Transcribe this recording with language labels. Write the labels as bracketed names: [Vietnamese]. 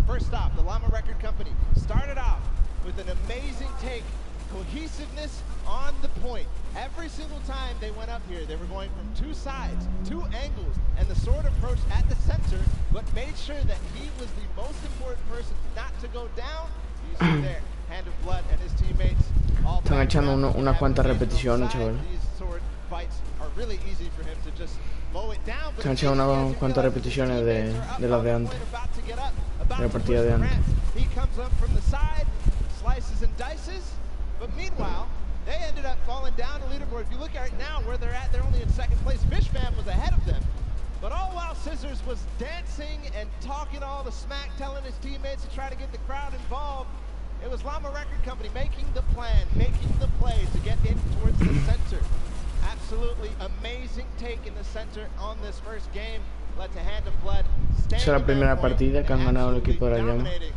[English] First off, the Llama Record Company started off with an amazing take, cohesiveness on the point. Every single time they went up here, they were going from 2 sides, 2 angles, and the sword approached at the center, but made sure that he was the most important person not to go down. You see there, Hand of Blood and his teammates all [Spanish] están echando unas cuantas repeticiones, chaval. [English] These sword fights are really easy for him to just mow it down. [Spanish] Están echando unas cuantas repeticiones de las de antes, de la partida de antes. [English] He comes up from the side, slices and dices, but meanwhile, they ended up falling down the leaderboard. If you look at it now, where they're at, they're only in second place. Fish Fam was ahead of them. But all while Scissors was dancing and talking all the smack, telling his teammates to try to get the crowd involved, it was Llama Record Company making the plan, making the play to get in towards the center. Absolutely amazing take in the center on this first game. Led to Hand of Blood. [Spanish] Esa es la primera partida que han ganado el equipo de la llama.